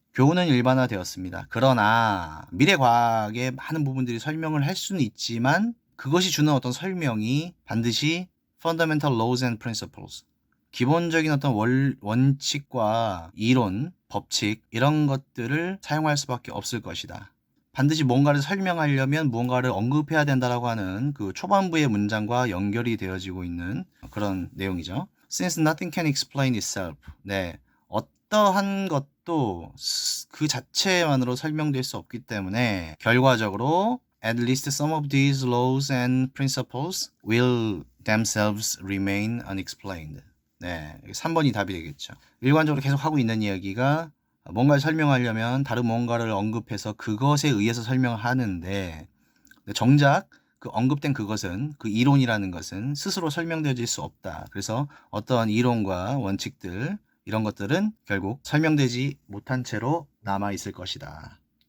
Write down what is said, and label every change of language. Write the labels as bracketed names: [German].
[Korean] 교훈은 일반화되었습니다. 그러나 미래 과학의 많은 부분들이 설명을 할 수는 있지만 그것이 주는 어떤 설명이 반드시 [English] fundamental laws and principles, [Korean] 기본적인 어떤 원칙과 이론, 법칙 이런 것들을 사용할 수밖에 없을 것이다. 반드시 뭔가를 설명하려면 무언가를 언급해야 된다라고 하는 그 초반부의 문장과 연결이 되어지고 있는 그런 내용이죠. [English] Since nothing can explain itself. [Korean] 네. 어떠한 것도 그 자체만으로 설명될 수 없기 때문에 결과적으로 [English] at least some of these laws and principles will themselves remain unexplained. [Korean] 네. 3번이 답이 되겠죠. 일관적으로 계속 하고 있는 이야기가 뭔가를 설명하려면 다른 뭔가를 언급해서 그것에 의해서 설명을 하는데 정작 그 언급된 그것은, 그 이론이라는 것은 스스로 설명되어질 수 없다. 그래서 어떠한 이론과 원칙들 이런 것들은 결국 설명되지 못한 채로 남아있을 것이다.